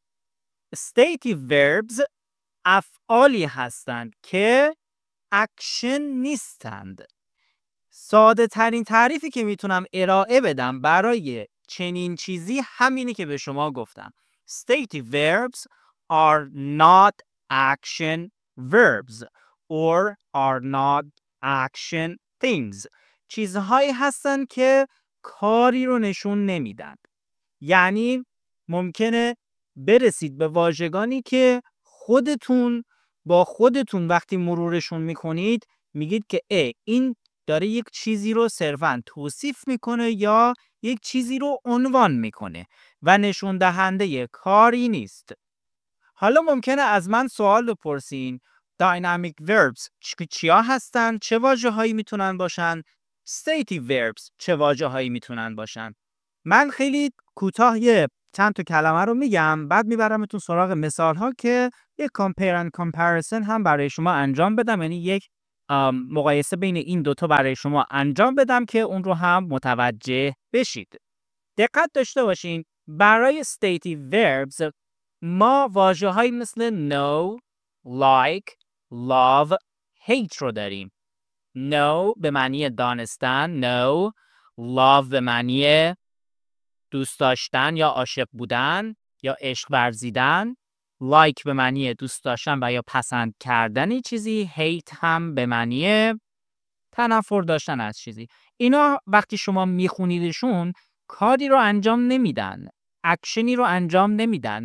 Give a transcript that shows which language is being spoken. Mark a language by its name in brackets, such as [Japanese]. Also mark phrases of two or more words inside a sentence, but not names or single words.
[English] Stative verbs [Persian] افعالی هستند که اکشن نیستند. ساده ترین تعریفی که میتونم ارائه بدم برای چنین چیزی همینی که به شما گفتم. [English] Stative verbs are not action verbs or are not action things. [Persian] چیزهایی هستند که کاری رو نشون نمیدن. یعنی ممکنه برسید به واژگانی که خودتون با خودتون وقتی مرورشون میکنید میگید که این داره یک چیزی رو صرفاً توصیف میکنه یا یک چیزی رو عنوان میکنه و نشون دهنده کاری نیست. حالا ممکنه از من سوال بپرسین [English] dynamic verbs [Persian] چیا هستن؟ چه واژه‌هایی میتونن باشن؟ [English] stative verbs [Persian] چه واژه‌هایی میتونن باشن؟ من خیلی کوتاه چند تا کلمه رو میگم، بعد میبرمتون سراغ مثال ها که یک [English] compare and comparison [Persian] هم برای شما انجام بدم، یعنی یک مقایسه بین این دوتا برای شما انجام بدم که اون رو هم متوجه بشید. دقت داشته باشین برای [English] stative verbs [Persian] ما واژه های مثل [English] know, like, love, hate [Persian] رو داریم. know به معنی دانستن، know. love به معنی دوست داشتن یا عاشق بودن یا عشق ورزیدن. like به معنی دوست داشتن و یا پسند کردن چیزی. hate هم به معنی تنفر داشتن از چیزی. اینا وقتی شما میخونیدشون کاری رو انجام نمیدن، اکشنی رو انجام نمیدن.